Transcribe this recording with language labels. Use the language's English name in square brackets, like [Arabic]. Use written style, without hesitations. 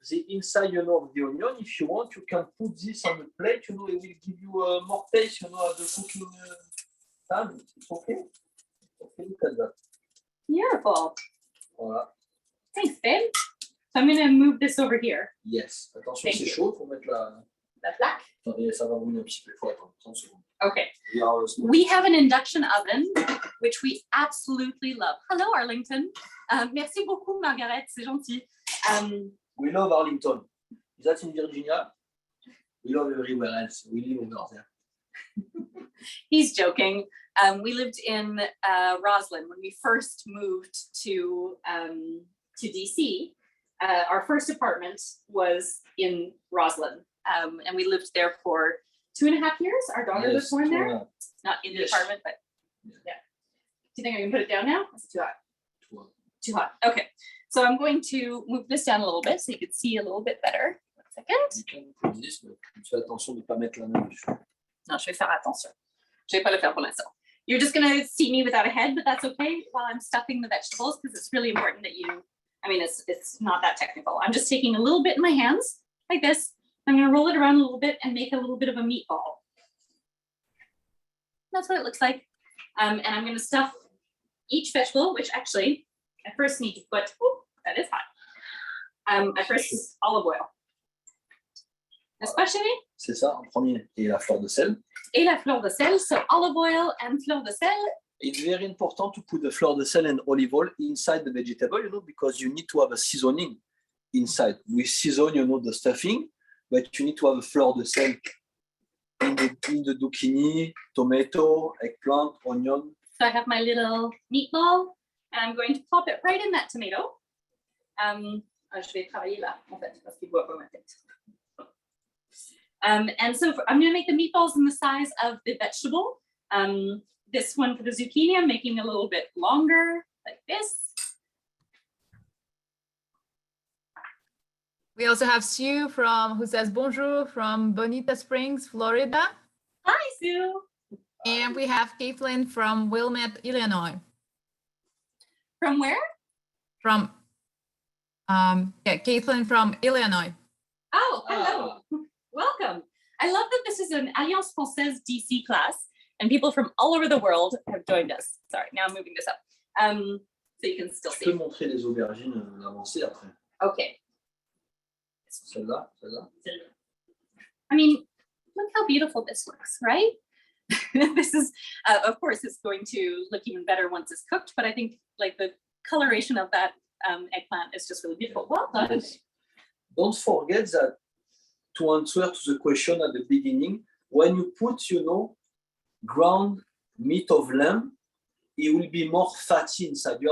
[English] The inside, you know, of the onion, if you want, you can put this on the plate, you know, it will give you more taste, you know, at the cooking time. It's okay. Okay, look at that. Beautiful. [French] Voilà. [English] Thanks, babe. So I'm gonna move this over here. Yes. Attention, Thank [French] c'est [English] you. [French] chaud, il faut mettre la... La plaque. Attendez, ça va brûler un petit peu, il faut attendre 30 secondes. [English] Okay. We are small. We have an induction oven, which we absolutely love. Hello, Arlington. [French] Merci beaucoup, Margaret. C'est gentil. [English] We love Arlington. Is that in Virginia? We love everywhere else. We live over there. He's joking. We lived in Roslyn when we first moved to DC. Our first apartment was in Roslyn, and we lived there for 2.5 years. Our daughter was born there, not in the Yes. apartment, but yeah. Do you think I can put it down now? Is it too hot? Too hot. Too hot. Okay. So I'm going to move this down a little bit so you can see a little bit better. 1 second. You can put this, but [French] fais attention de ne pas mettre la main dessus. Non, je vais faire attention. Je vais pas le faire pour l'instant. [English] You're just gonna see me without a head, but that's okay while I'm stuffing the vegetables because it's really important that you, I mean, it's not that technical. I'm just taking a little bit in my hands like this. I'm gonna roll it around a little bit and make a little bit of a meatball. That's what it looks like. And I'm gonna stuff each vegetable, which actually I first need to put, oh, that is hot. I first olive oil. Especially. [French] C'est ça en premier. Et la fleur de sel. Et la fleur de sel, [English] so olive oil and [French] fleur de sel. [English] It's very important to put the fleur de sel and olive oil inside the vegetable, you know, because you need to have a seasoning inside. We season, you know, the stuffing, but you need to have a fleur de sel in the zucchini, tomato, eggplant, onion. So I have my little meatball, and I'm going to plop it right in that tomato. [French] Je vais travailler là, en fait, parce qu'il voit pas ma tête. [English] And so I'm going to make the meatballs in the size of the vegetable. This one for the zucchini, I'm making a little bit longer, like this. We also have Sue who says bonjour from Bonita Springs, Florida. Hi, Sue. And we have Caitlin from Wilmette, Illinois. From where? From, Caitlin from Illinois. Oh, hello. Welcome. I love that this is an Alliance Française DC class and people from all over the world have joined us. Sorry, now I'm moving this up so you can still [French] Je [English] see. [French] peux montrer les aubergines avancées après. [English] Okay. [French] Celle-là, celle-là. [English] I mean, look how beautiful this looks, right? This is, of course, it's going to look even better once it's cooked, but I think like the coloration of that eggplant is just really beautiful. Well done. Yes. Don't forget that to answer to the question at the beginning, when you put, ground meat of lamb, it will be more fatty inside.